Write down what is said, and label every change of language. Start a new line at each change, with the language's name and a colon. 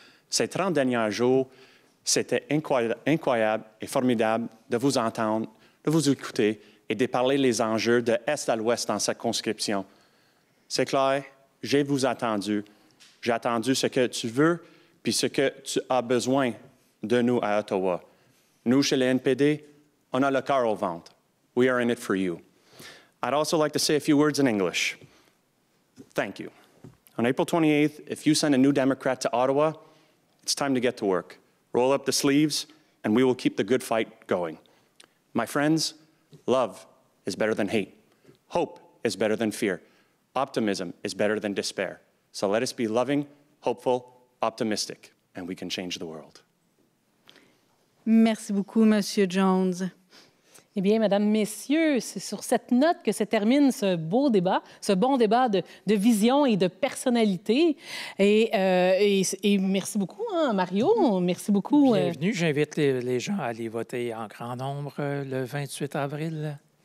French: Ces 30 derniers jours, c'était incroyable et formidable de vous entendre, de vous écouter et de parler les enjeux de l'Est à l'Ouest dans cette conscription. C'est clair, j'ai vous entendu. J'ai attendu ce que tu veux puis ce que tu as besoin de nous à Ottawa. Nous, chez le NPD, on a le cœur au ventre.
English: We are in it for you. I'd also like to say a few words in English. Thank you. On April 28th, if you send a new Democrat to Ottawa, it's time to get to work. Roll up the sleeves, and we will keep the good fight going. My friends, love is better than hate. Hope is better than fear. Optimism is better than despair. So let us be loving, hopeful, optimistic, and we can change the world.
French: Merci beaucoup, Monsieur Jones. Eh bien, Mesdames, Messieurs, c'est sur cette note que se termine ce beau débat, ce bon débat de vision et de personnalité. Et merci beaucoup, hein, Mario. Merci beaucoup. Bienvenue. J'invite les gens à aller voter en grand nombre le 28 avril.